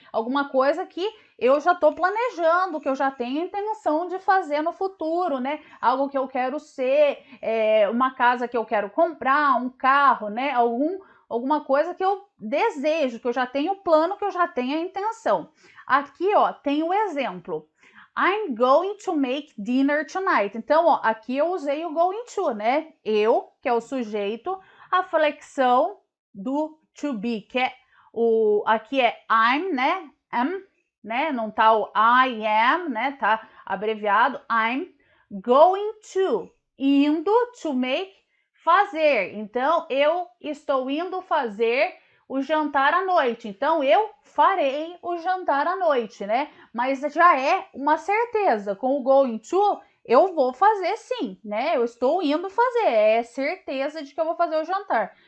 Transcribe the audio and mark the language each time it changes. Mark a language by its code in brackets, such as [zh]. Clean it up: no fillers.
[pt] Alguma coisa que eu já estou planejando, que eu já tenho intenção de fazer no futuro, né? Algo que eu quero ser, uma casa que eu quero comprar, um carro, né? Alguma coisa que eu desejo, que eu já tenho plano, que eu já tenho a intenção. Aqui, ó, tem o exemplo. [en] I'm going to make dinner tonight. [pt] Então, ó, aqui eu usei o going to, né? Eu, que é o sujeito, a flexão do to be, que é aqui é I'm, né? Am, né? Não tá o I am, né? Tá abreviado. [en] I'm going to, indo, to make, fazer. [pt] Então, eu estou indo fazer o jantar à noite. Então, eu farei o jantar à noite, né? Mas já é uma certeza. Com o going to, eu vou fazer sim, né? Eu estou indo fazer, é certeza de que eu vou fazer o jantar.